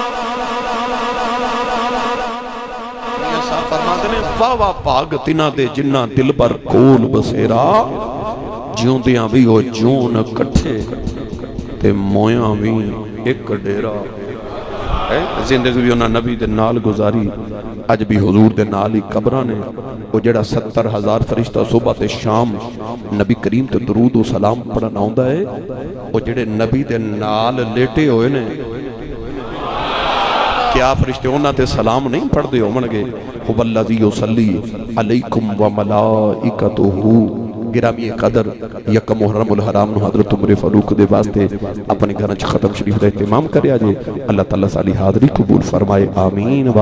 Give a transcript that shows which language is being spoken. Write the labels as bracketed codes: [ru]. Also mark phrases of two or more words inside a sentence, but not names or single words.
[pa] واہ واہ پاگ تینا دے جنہ دل بر کول بسیرا جیوں دیاں بھی او جیون کٹھے تے مویاں بھی ایک ڈیرا. زندگی بھی انہاں نبی دے نال گزاری. اج بھی حضور دے نال ہی قبراں نے. او جڑا 70,000 فرشتہ صبح تے شام نبی کریم تے درود و سلام پڑھن آوندا ہے او جڑے نبی دے نال لیٹے ہوئے نے کیا فرشتے انہاں تے سلام نہیں پڑھ دے ہون گے؟ [ar] هو الذی یصلی علیکم وملائکتہ. [pa] گرامی قدر یکم محرم الحرام نو حضرت عمر فاروق دے واسطے اپنے گھر چ ختم شریف دا اہتمام کریا جے. اللہ تعالیٰ ساری حاضری قبول فرمائے. آمین.